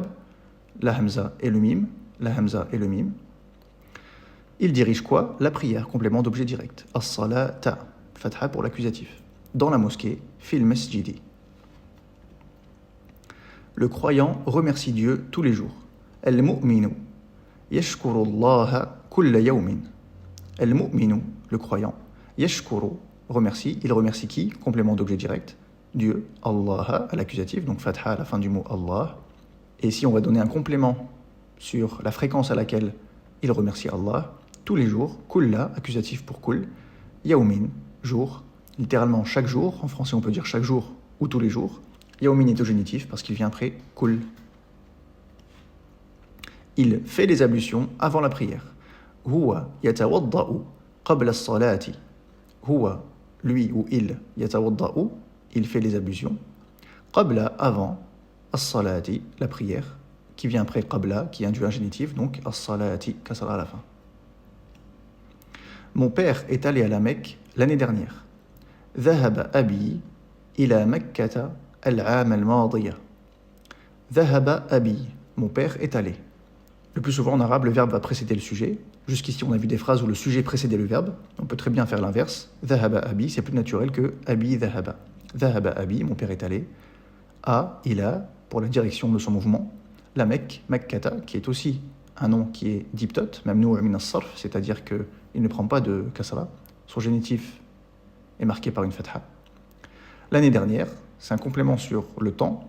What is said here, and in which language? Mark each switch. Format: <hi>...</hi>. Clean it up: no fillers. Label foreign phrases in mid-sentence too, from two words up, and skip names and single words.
<fr>La hamza et le mim. La hamza et le mim. Il dirige quoi? La prière, complément d'objet direct. As-salata, fatha pour l'accusatif. Dans la mosquée,</fr> <ar>في المسجد.</ar> <fr>Le croyant remercie Dieu tous les jours.</fr> <ar>المؤمن يشكر الله كل يوم.</ar> <fr>Al-mu'minu, le croyant, yashkuru, remercie. Il remercie qui? Complément d'objet direct. Dieu, Allah à l'accusatif, donc fatha à la fin du mot Allah. Et si on va donner un complément sur la fréquence à laquelle il remercie Allah, tous les jours, kulla, accusatif pour kull, yawmin, jour, littéralement chaque jour, en français on peut dire chaque jour ou tous les jours. Yawmin est au génitif parce qu'il vient après kull. Il fait les ablutions avant la prière.</fr> <ar>هو يتوضأ قبل الصلاة.</ar> <fr>Huwa, lui ou il, yatawadda'u, il fait les ablutions. Qabla, avant, as-salati, la prière, qui vient après qabla, qui induit un génitif, donc as-salati, kasra à la fin. Mon père est allé à la Mecque l'année dernière.</fr> <ar>ذهب أبي إلى مكة العام الماضي. ذهب أبي,</ar> <fr>mon père est allé. Le plus souvent en arabe, le verbe va précéder le sujet. Jusqu'ici, on a vu des phrases où le sujet précédait le verbe. On peut très bien faire l'inverse.</fr> <ar>ذهب أبي,</ar> <fr>c'est plus naturel que</fr> <ar>أبي ذهب. ذهب أبي,</ar> <fr>mon père est allé. A, ila, pour la direction de son mouvement. La Mecque, Makkata, qui est aussi un nom qui est diptot,</fr> <ar>ممنوع من الصرف,</ar> <fr>c'est-à-dire qu'il ne prend pas de kasra. Son génitif est marqué par une fatha. L'année dernière, c'est un complément sur le temps.</fr>